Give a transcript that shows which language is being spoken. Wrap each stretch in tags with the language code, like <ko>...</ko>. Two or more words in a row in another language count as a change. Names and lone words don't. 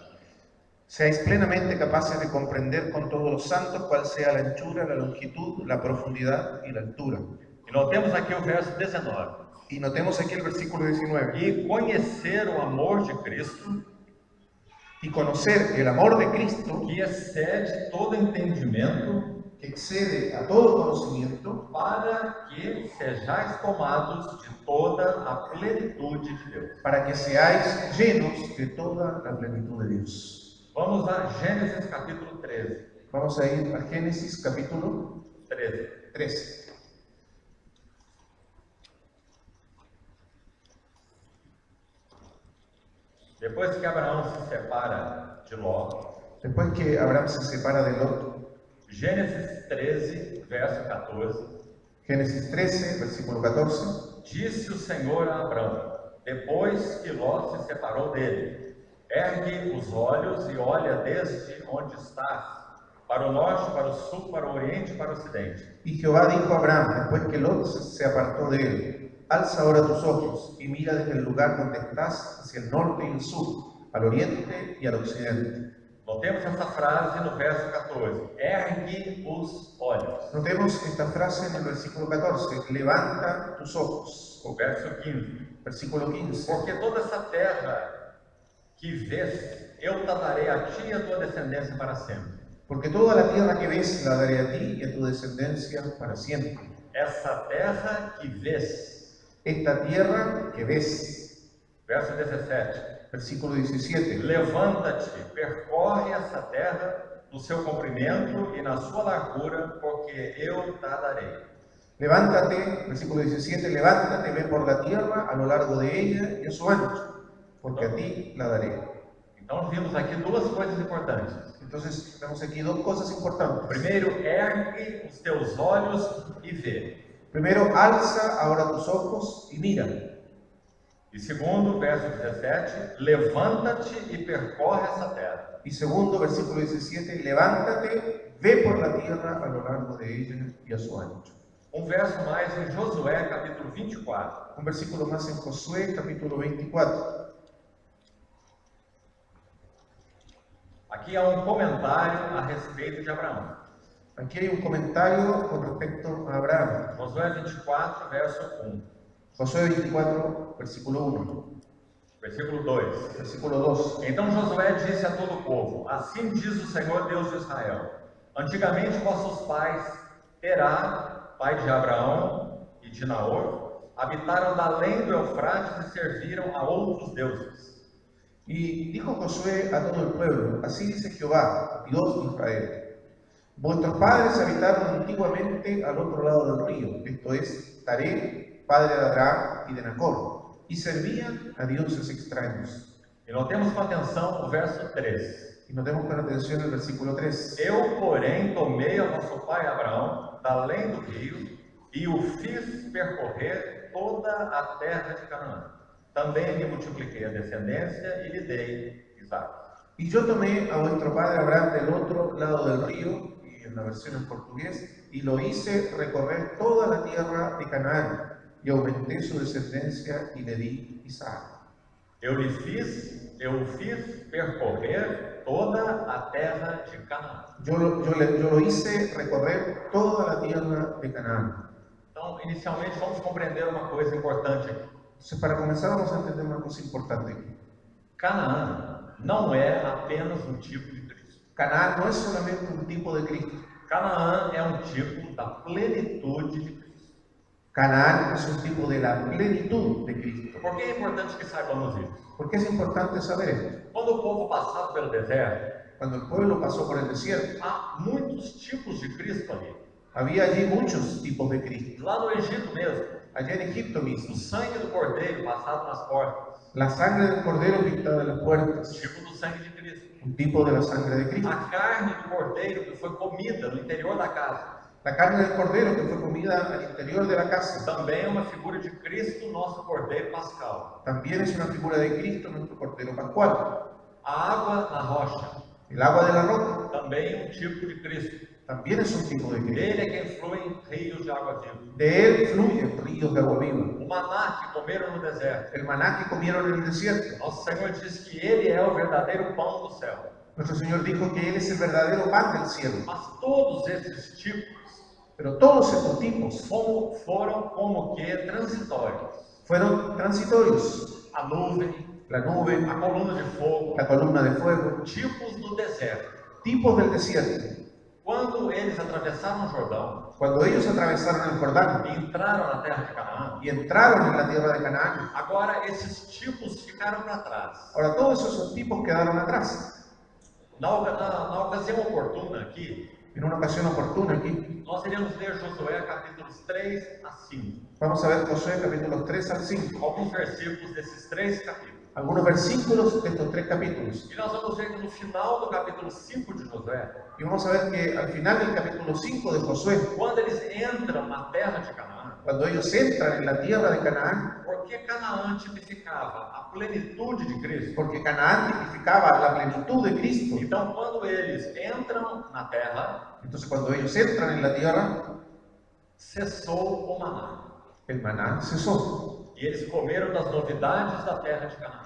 <es>Seáis plenamente capaces de comprender con todos los santos cuál sea la anchura, la longitud, la profundidad y la altura.</es> <pt>e notemos aqui o verso 19,</pt> <es>Y notemos aquí el versículo 19.</es> <pt>e conhecer o amor de Cristo</pt> <es>Y conocer el amor de Cristo</es> <pt>que excede todo entendimento,</pt> <es>que excede a todo conocimiento,</es> <pt>para que sejais tomados de toda a plenitude de Deus.</pt> <es>para que seáis llenos de toda la plenitud de Dios.</es> <pt>Vamos a Gênesis capítulo 13.</pt> <es>Vamos a ir a Génesis capítulo 13.</es> <pt>13. Depois que Abraão se separa de Ló,</pt> <es>Después que Abraham se separa de Lot,</es> <pt>Gênesis 13, verso 14,</pt> <es>Génesis 13, versículo 14,</es> <pt>disse o Senhor a Abraão, depois que Ló se separou dele, ergue os olhos e olha desde onde estás, para o norte, para o sul, para o oriente e para o ocidente.</pt> <es>Y Jehová dijo a Abraham, después que Lot se apartó de él: alza ahora tus ojos y mira desde el lugar donde estás hacia el norte y el sur, al oriente y al occidente.</es> <pt>Notemos essa frase no verso 14, ergue os olhos.</pt> <es>Notemos esta frase en el versículo 14, levanta tus ojos.</es> <pt>O verso 15,</pt> <es>Versículo 15,</es> <pt>porque toda essa terra que vês, eu te darei a ti e a tua descendência para sempre.</pt> <es>porque toda la tierra que ves la daré a ti y a tu descendencia para siempre.</es> <pt>Essa terra que vês,</pt> <es>esta tierra que ves.</es> <pt>Verso 17.</pt> <es>Versículo 17.</es> <pt>Levanta-te, percorre essa terra no seu comprimento e na sua largura, porque eu te darei.</pt> <es>Levántate, versículo 17, levántate, ve por la tierra a lo largo de ella y a su ancho, porque a ti la daré.</es> <pt>Então vimos aqui duas coisas importantes.</pt> <es>Entonces, tenemos aquí dos cosas importantes.</es> <pt>Primeiro, ergue os teus olhos e vê.</pt> <es>Primero, alza ahora tus ojos y mira.</es> <pt>E segundo, verso 17, levanta-te e percorre essa terra.</pt> <es>Y segundo, versículo 17, levántate, ve por la tierra a lo largo de ella y a su ancho.</es> <pt>Um verso mais em Josué, capítulo 24.</pt> <es>Un versículo más en Josué, capítulo 24.</es> <pt>Aqui há um comentário a respeito de Abraão.</pt> <es>Aquí hay un comentario con respecto a Abraham.</es> <pt>Josué 24, verso 1.</pt> <es>Josué 24, versículo 1.</es> <pt>Versículo 2.</pt> <es>Versículo 2.</es> <pt>Então Josué disse a todo o povo: Assim diz o Senhor Deus de Israel: Antigamente vossos pais, Terá, pai de Abraão e de Naor, habitaram da além do Eufrates e serviram a outros deuses.</pt> <es>Y dijo Josué a todo el pueblo: Así dice Jehová, Dios de Israel: Vuestros padres habitaron antiguamente al otro lado del río, esto es, Taré, padre de Abraham y de Nacor, y servían a dioses extraños.</es> <pt>E notemos com atenção o verso 3.</pt> <es>Y notemos con atención el versículo 3.</es> <pt>Eu, porém, tomei a vosso pai Abraão da além do rio e o fiz percorrer toda a terra de Canaã. Também lhe multipliquei a descendência e lhe dei Isaac.</pt> <es>Y yo tomé a vuestro padre Abraham del otro lado del río, y en la versión en portugués, y lo hice recorrer toda la tierra de Canaán, y aumenté su descendencia y le di Isaac.</es> <pt>Eu o fiz percorrer toda a terra de Canaã.</pt> <es>Yo lo hice recorrer toda la tierra de Canaán.</es> <pt>Então, inicialmente, vamos compreender uma coisa importante aqui.</pt> <es>Entonces, para comenzar, vamos a entender una cosa importante aquí.</es> <pt>Canaã não é apenas um tipo de Cristo.</pt> <es>Canaán no es solamente un tipo de Cristo.</es> <pt>Canaã é um tipo da plenitude de Cristo.</pt> <es>Canaán es un tipo de la plenitud de Cristo.</es> <pt>Por que é importante que saibamos isso?</pt> <es>¿Por qué es importante saber esto?</es> <pt>Quando o povo passava pelo deserto,</pt> <es>Cuando el pueblo pasó por el desierto,</es> <pt>há muitos tipos de Cristo ali.</pt> <es>había allí muchos tipos de Cristo.</es> <pt>Lá no Egito mesmo,</pt> <es>Allá en Egipto</es> <pt>o</pt> <es>mismo,</es> <pt>sangue do cordeiro passado nas portas,</pt> <es>la sangre del cordero pintada en las puertas,</es> <pt>tipo do sangue de Cristo.</pt> <es>un tipo de la sangre de Cristo.</es> <pt>A carne do cordeiro que foi comida no interior da casa,</pt> <es>La carne del cordero que fue comida al interior de la casa,</es> <pt>também é uma figura de Cristo, nosso cordeiro pascal.</pt> <es>también es una figura de Cristo, nuestro cordero pascual.</es> <pt>A água na rocha,</pt> <es>El agua de la roca</es> <pt>também é um tipo de Cristo.</pt> <es>también es un tipo de Cristo.</es> <pt>Ele é quem flui em rios de água viva.</pt> <es>De él fluyen ríos de agua viva.</es> <pt>O maná que comeram no deserto.</pt> <es>El maná que comieron en el desierto.</es> <pt>Nosso Senhor diz que Ele é o verdadeiro pão do céu.</pt> <es>Nuestro Señor dijo que Él es el verdadero pan del cielo.</es> <pt>Mas todos esses tipos</pt> <es>Pero todos estos tipos</es> <pt>foram como que transitórios.</pt> <es>fueron transitorios.</es> <pt>A nuvem,</pt> <es>La nube,</es> <pt>a coluna de fogo,</pt> <es>la columna de fuego,</es> <pt>tipos do deserto.</pt> <es>tipos del desierto.</es> <pt>Quando eles atravessaram o Jordão</pt> <es>Cuando ellos atravesaron el Jordán</es> <pt>e entraram na terra de Canaã,</pt> <es>y entraron en la tierra de Canaán,</es> <pt>agora esses tipos ficaram para trás.</pt> <es>ahora todos esos tipos quedaron atrás.</es> <pt>Na ocasião oportuna aqui,</pt> <es>En una ocasión oportuna aquí,</es> <pt>nós iremos ler Josué capítulos 3 a 5.</pt> <es>vamos a ver Josué capítulos 3 al 5.</es> <pt>Alguns versículos desses 3 capítulos.</pt> <es>Algunos versículos de estos 3 capítulos.</es> <pt>E nós vamos ver que no final do capítulo 5 de Josué,</pt> <es>Y vamos a ver que al final del capítulo 5 de Josué,</es> <pt>quando eles entram na terra de Canaã,</pt> <es>cuando ellos entran en la tierra de Canaán,</es> <pt>porque Canaã tipificava a plenitude de Cristo.</pt> <es>porque Canaán tipificaba la plenitud de Cristo.</es> <pt>Então, quando eles entram na terra,</pt> <es>Entonces cuando ellos entran en la tierra,</es> <pt>cessou o maná.</pt> <es>el maná cesó.</es> <pt>E eles comeram das novidades da terra de Canaã.</pt>